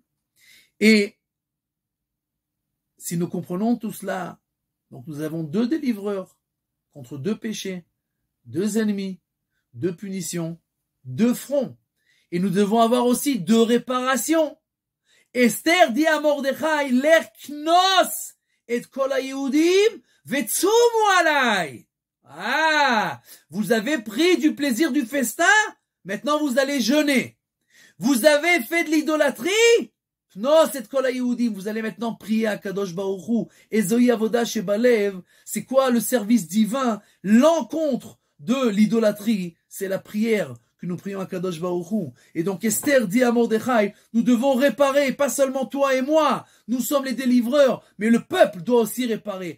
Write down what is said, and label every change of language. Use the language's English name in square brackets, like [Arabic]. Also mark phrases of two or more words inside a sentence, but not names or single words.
[French] Et si nous comprenons tout cela, donc nous avons deux délivreurs contre deux péchés, deux ennemis, deux punitions, deux fronts. Et nous devons avoir aussi deux réparations. Esther dit à Mordechai, [Hebrew] לך כנוס את כל היהודים וצומו עלי. [French] Ah, vous avez pris du plaisir du festin, maintenant vous allez jeûner. Vous avez fait de l'idolâtrie, non, c'est [Hebrew] כל היהודים, [French] vous allez maintenant prier à [Hebrew] הקדוש ברוך הוא. איזו עבודה שבלב, [French] c'est quoi le service divin? L'encontre de l'idolâtrie, c'est la prière que nous prions à [Hebrew] הקדוש ברוך הוא. [French] Et donc Esther dit à Mordechai, nous devons réparer, pas seulement toi et moi, nous sommes les délivreurs, mais le peuple doit aussi réparer.